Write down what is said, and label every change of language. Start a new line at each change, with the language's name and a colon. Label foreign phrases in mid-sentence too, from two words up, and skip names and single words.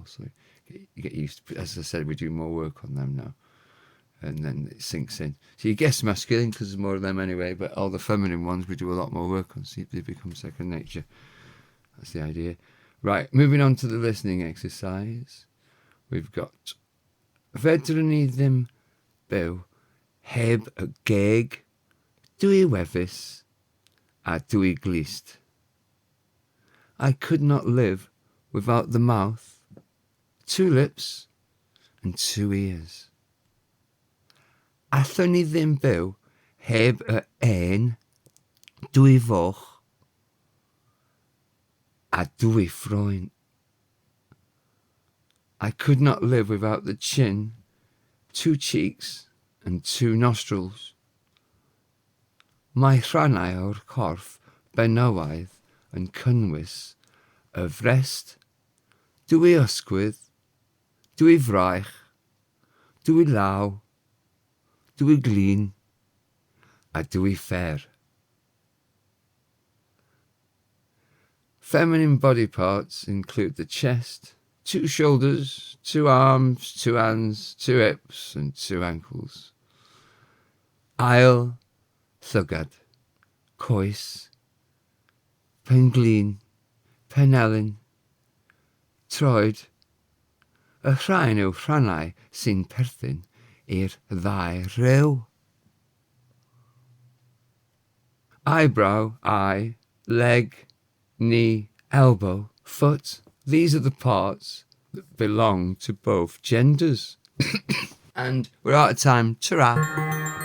English: So you get used to, as I said, we do more work on them now. And then it sinks in. So you guess masculine because there's more of them anyway, but all the feminine ones we do a lot more work on, so they become second nature. That's the idea. Right, moving on to the listening exercise. We've got
Welsh: Fedrwn I ddim byw heb y geg, dwy wefus a dwy glist.
English: I could not live without the mouth, 2 lips and 2 ears.
Welsh: Allwn I ddim byw heb y en, 2 foch a 2 ffroen.
English: I could not live without the chin, 2 cheeks and 2 nostrils.
Welsh: Mae rhannau o'r corff benywaidd yn cynnwys y frest, 2 ysgwydd, 2 fraich, 2 law, 2 glin a 2 fer.
English: Feminine body parts include the chest, 2 shoulders, 2 arms, 2 hands, 2 hips and 2 ankles.
Welsh: Ail, llygad, coes, penglin, penelyn, troed. Y rhain yw rhannau sy'n perthyn i'r 2 rhyw.
English: Eyebrow, eye, leg, knee, elbow, foot. These are the parts that belong to both genders. And we're out of time. Ta-ra.